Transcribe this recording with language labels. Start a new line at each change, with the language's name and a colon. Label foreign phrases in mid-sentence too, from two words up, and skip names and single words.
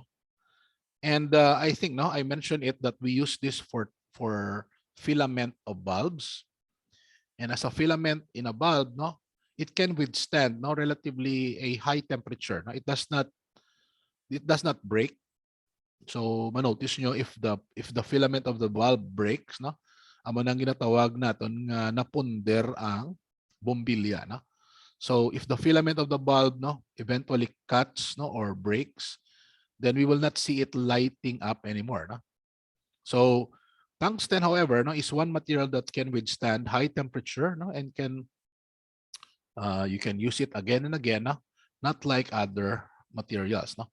English: And I think no, I mentioned it that we use this for filament of bulbs. And as a filament in a bulb, no, it can withstand no relatively a high temperature. No, it does not break. So
Hiligaynon: manotice nyo
English: if the filament of the bulb breaks,
Hiligaynon: no, amo nang ginatawag naton nga napunder ang bombilya, no.
English: So if the filament of the bulb no eventually cuts no or breaks, then we will not see it lighting up anymore, no. So tungsten, however, no, is one material that can withstand high temperature, no, and can you can use it again and again, no, not like other materials, no.